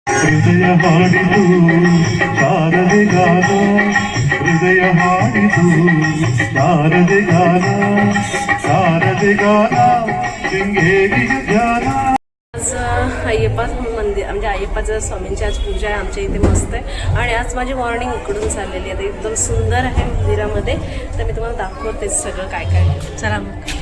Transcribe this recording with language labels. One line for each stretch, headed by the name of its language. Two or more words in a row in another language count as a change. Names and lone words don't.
Kannada: ಹೃದಯ ಹಾಡಿದು ಶಾರದೆ ಗಾನ ಹೃದಯ ಹಾಡಿದು ಶಾರದೆ ಗಾನ ಶಾರದೆ ಗಾನ ಶೃಂಗೇರಿಯ ಧ್ಯಾನ.
Marathi: आज अय्यप्पा मंदिर म्हणजे अय्यप्पाचं स्वामींची आज पूजा आहे आमच्या इथे मस्त आहे. आणि आज माझी मॉर्निंग इकडून चाललेली आहे, एकदम सुंदर आहे मंदिरामध्ये. तर मी तुम्हाला दाखवतेच सगळं काय काय. चला मग.